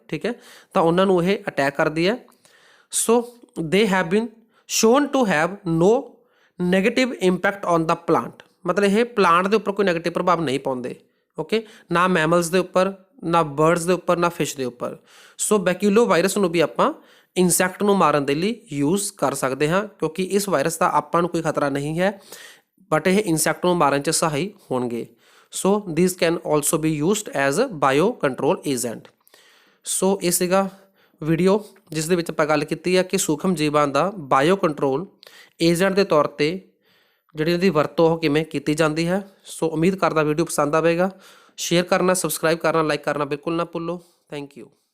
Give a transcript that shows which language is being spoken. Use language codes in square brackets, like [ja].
[pa] ਠੀਕ ਹੈ, ਤਾਂ ਉਹਨਾਂ ਨੂੰ ਇਹ ਅਟੈਕ ਕਰਦੀ ਹੈ। [en] so they have been shown to have no negative impact on the plant, [pa] ਮਤਲਬ ਇਹ ਪਲਾਂਟ ਦੇ ਉੱਪਰ ਕੋਈ ਨੈਗੇਟਿਵ ਪ੍ਰਭਾਵ ਨਹੀਂ ਪਾਉਂਦੇ। ਓਕੇ, ਨਾ ਮੈਮਲਸ ਦੇ ਉੱਪਰ, ਨਾ ਬਰਡਸ ਦੇ ਉੱਪਰ, ਨਾ ਫਿਸ਼ ਦੇ ਉੱਪਰ। ਸੋ ਬੈਕਿਲੋ ਵਾਇਰਸ ਨੂੰ ਵੀ ਆਪਾਂ ਇਨਸੈਕਟ ਨੂੰ ਮਾਰਨ ਦੇ ਲਈ ਯੂਜ਼ ਕਰ ਸਕਦੇ ਹਾਂ ਕਿਉਂਕਿ ਇਸ ਵਾਇਰਸ ਦਾ ਆਪਾਂ ਨੂੰ ਕੋਈ ਖਤਰਾ ਨਹੀਂ ਹੈ, ਬਟ ਇਹ ਇਨਸੈਕਟ ਨੂੰ ਮਾਰਨ 'ਚ ਸਹਾਈ ਹੋਣਗੇ। [en] So these can also be used as a bio control agent. [pa] ਸੋ ਇਹ ਸੀਗਾ ਵੀਡੀਓ ਜਿਸ ਦੇ ਵਿੱਚ ਆਪਾਂ ਗੱਲ ਕੀਤੀ ਹੈ ਕਿ ਸੂਖਮ ਜੀਵਾਂ ਦਾ ਬਾਇਓ ਕੰਟਰੋਲ ਏਜੰਟ ਦੇ ਤੌਰ ਤੇ ਜਿਹੜੀ ਉਹਦੀ ਵਰਤੋਂ ਉਹ ਕਿਵੇਂ ਕੀਤੀ ਜਾਂਦੀ ਹੈ। ਸੋ ਉਮੀਦ ਕਰਦਾ ਵੀਡੀਓ ਪਸੰਦ ਆਵੇਗਾ। ਸ਼ੇਅਰ ਕਰਨਾ, ਸਬਸਕ੍ਰਾਈਬ ਕਰਨਾ, ਲਾਈਕ ਕਰਨਾ ਬਿਲਕੁਲ ਨਾ ਭੁੱਲੋ। Thank you.